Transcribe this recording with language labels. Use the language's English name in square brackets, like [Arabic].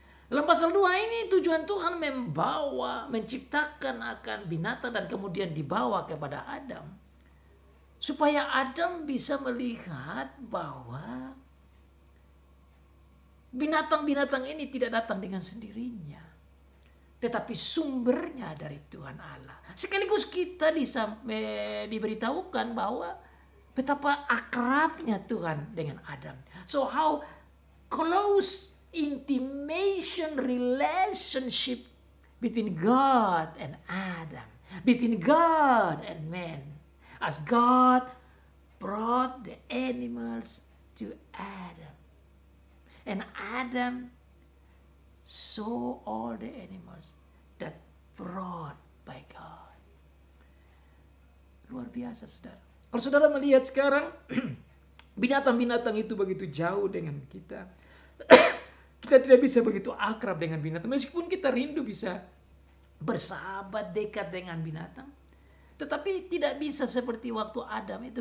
[Indonesian] Dalam pasal 2 ini tujuan Tuhan menciptakan akan binatang dan kemudian dibawa kepada Adam, supaya Adam bisa melihat bahwa binatang-binatang ini tidak datang dengan sendirinya, tetapi sumbernya dari Tuhan Allah. Sekaligus kita diberitahukan bahwa betapa akrabnya Tuhan dengan Adam. [English] So how close intimation relationship between God and Adam, between God and man, as God brought the animals to Adam. And Adam saw all the animals that brought by God. [Indonesian] Luar biasa, saudara. Kalau saudara melihat sekarang binatang-binatang itu begitu jauh dengan kita. Kita tidak bisa begitu akrab dengan binatang. Meskipun kita rindu bisa bersahabat dekat dengan binatang, tetapi tidak bisa seperti waktu Adam itu.